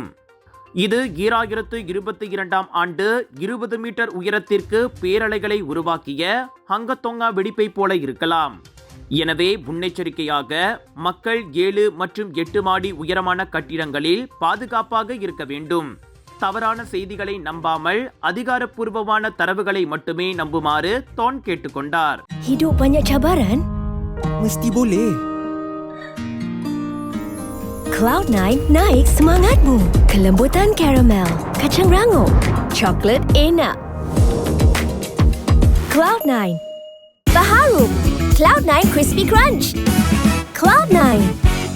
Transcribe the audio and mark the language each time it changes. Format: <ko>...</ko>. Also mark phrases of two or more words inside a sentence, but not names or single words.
<ta>இது 2022 ஆண்டு 20 மீட்டர் உயரத்திற்கு பேரலைகளை உருவாக்கிய ஹங்கத்தொங்கா வெடிப்பை போல இருக்கலாம். எனவே முன்னெச்சரிக்கையாக மக்கள் 7 மற்றும் 8 மாடி உயரமான கட்டிடங்களில் பாதுகாப்பாக இருக்க வேண்டும். தவறான செய்திகளை நம்பாமல் அதிகாரப்பூர்வமான தரவுகளை மட்டுமே நம்புமாறு தோன் கேட்டுக்கொண்டார்.</ta> <ms>Hidup banyak cabaran? Mesti boleh. Cloud9 naik semangatmu. Kelembutan karamel, kacang rangup, coklat enak. Cloud9 Baharu Cloud9 Crispy Crunch. Cloud9</ms>